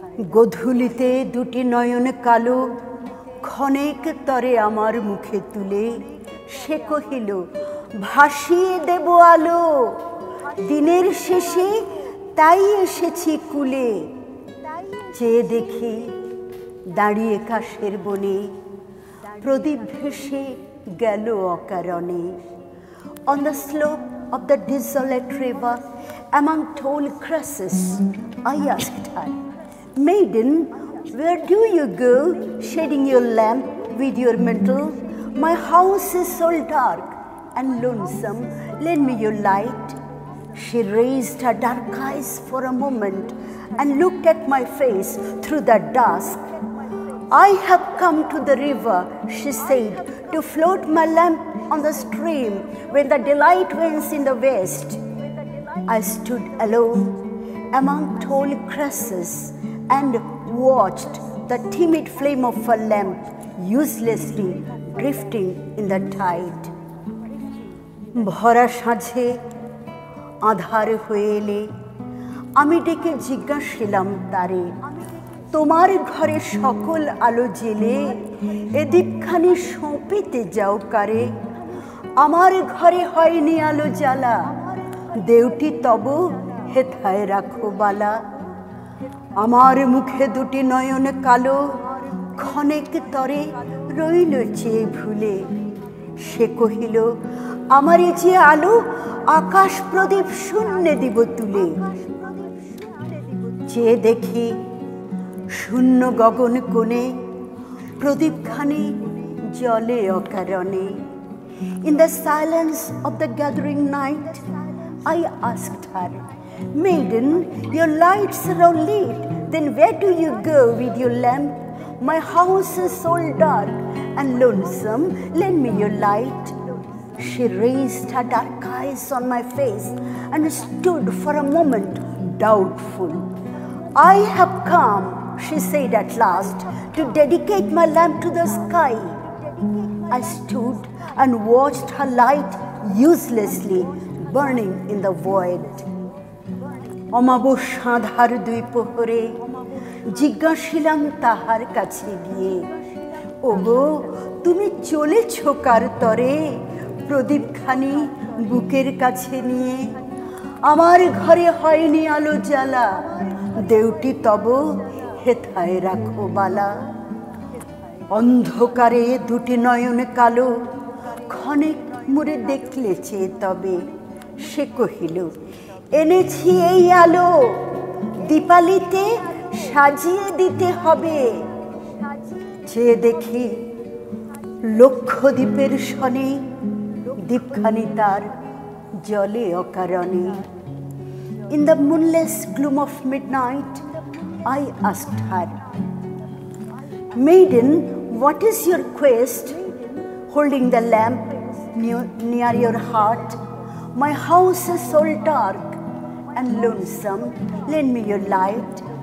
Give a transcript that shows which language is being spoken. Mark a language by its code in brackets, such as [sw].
[bn] গধূলিতে দুটি নয়ন কালো ক্ষণেক তরে আমার মুখে তুলে, সে কহিল ভাসিয়ে দেব আলো, দিনের শেষে তাই এসেছি কুলে। চেয়ে দেখি দাঁড়িয়ে কাশের বনে প্রদীপ ভেসে গেল অকারণে। [en] On the slope of the desolate river among tall grasses, I asked her, Maiden, where do you go, shading your lamp with your mantle? My house is so dark and lonesome, lend me your light. She raised her dark eyes for a moment and looked at my face through the dusk. I have come to the river, she said, to float my lamp on the stream when the daylight wanes in the west. I stood alone among tall grasses and watched the timid flame of a lamp uselessly drifting in the tide. [bn] ভরা সাঁঝে আধার হয়ে এলে আমি ডেকে জিজ্ঞাসিলাম তারে, তোমার ঘরে সকল আলো জেলে এ দীপখানি সঁপিতে যাও কারে? আমার ঘরে হয়নি আলো জ্বালা, দেউটি তব হেথায় রাখো বালা। আমার মুখে দুটি নয়ন কালো ক্ষণেক তরে রইল চেয়ে ভুলে। সে কহিল আমারে যে আলো আকাশ প্রদীপ শূন্যে দিব তুলে। চেয়ে দেখি শূন্য গগন কোণে প্রদীপখানি জলে অকারণে। [en] In the silence of the gathering night, I asked her, Maiden, your lights are all lit, then where do you go with your lamp? My house is so dark and lonesome, lend me your light. She raised her dark eyes on my face and stood for a moment doubtful. I have come, she said at last, to dedicate my lamp to the sky. I stood and watched her light uselessly burning in the void. [bn] অমাবস্যা ধার দুই প্রহরে জিজ্ঞাসিলাম তাহার কাছে গিয়ে, ওগো তুমি চলেছ কার তরে প্রদীপখানি বুকের কাছে নিয়ে? আমার ঘরে হয়নি আলো জ্বালা, দেউটি তব হেথায় রাখো বালা। অন্ধকারে দুটি নয়ন কালো ক্ষণেক মুড়ে দেখলে চেয়ে তবে। সে কহিল এনেছি এই আলো, দীপালিতে সাজিয়ে দিতে হবে। চেয়ে দেখি লক্ষ দ্বীপের সনে দীপখানি তার জলে অকারণে। [en] In the moonless gloom of midnight, I asked her, Maiden, what is your quest? Holding the lamp near your heart, my house is so dark and lonesome, lend me your light.